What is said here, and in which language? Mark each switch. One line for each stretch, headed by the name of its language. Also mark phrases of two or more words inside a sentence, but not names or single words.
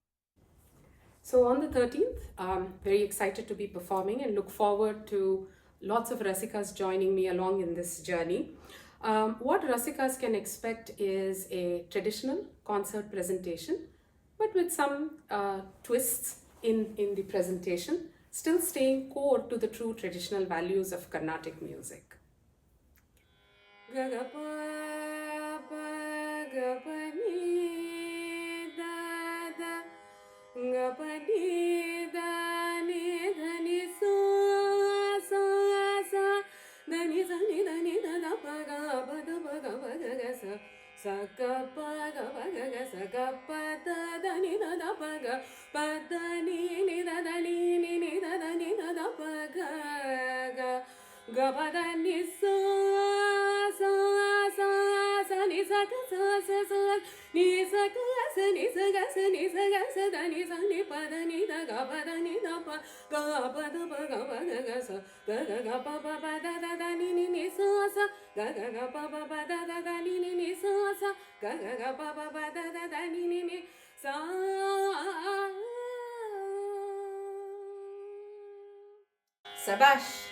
English: So on the 13th, I'm very excited to be performing and look forward to lots of Rasikas joining me along in this journey. What Rasikas can expect is a traditional concert presentation, but with some twists in the presentation, still staying core to the true traditional values of Carnatic music. Gapani dani dhani so so sa dhani dhani dhani dhana pa ga pa da pa ga pa ga ga sa ga pa ga pa ga ga sa ga pa da dhani dhana pa ga pa da ni da dhani ni da dhani da pa ga ga ga pa da ni so so so sa ni sa ga sa ni sa ga sa ni sa ga sa ni sa ga sa da ni sa ni pa da ni da ga pa da ni da pa ga pa da pa ga pa ga ga sa ga pa pa da da da ni so sa ga pa pa da da da ni so sa ga pa pa da da da ni sa.
Tamil: Sabash!